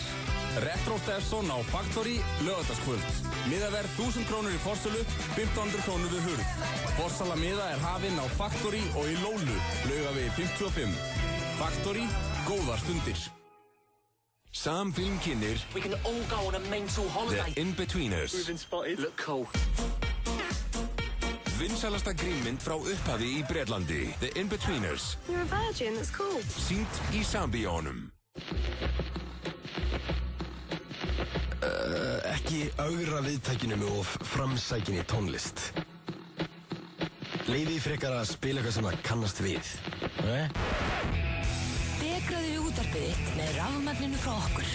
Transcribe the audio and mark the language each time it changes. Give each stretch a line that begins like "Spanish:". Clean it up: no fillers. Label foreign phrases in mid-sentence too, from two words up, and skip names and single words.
Icelandic: Retro Stefson á Factory laugardagskvöld. Miðaverð 1000 krónur í forsölu, 1500 krónur við hurð. Forsala miða er hafinn á Factory og í Lólu, Laugavegi 55. Factory, góðar stundir. Sam Film kynnir
English: We can all go on a mental holiday. The In-Betweeners. We've been spotted. Look cool.
Icelandic: Vinsælasta grínmynd frá upphafi í Bretlandi.
English: The In-Betweeners. You're a virgin, that's cool.
Icelandic: Sýnt í Sambíónum. Ekki augra viðtækinu með of framsækinni tónlist. Leyfið frekar að spila eitthvað sem það kannast við. Dekraðu við útvarpið þitt með rafmagninu frá okkur.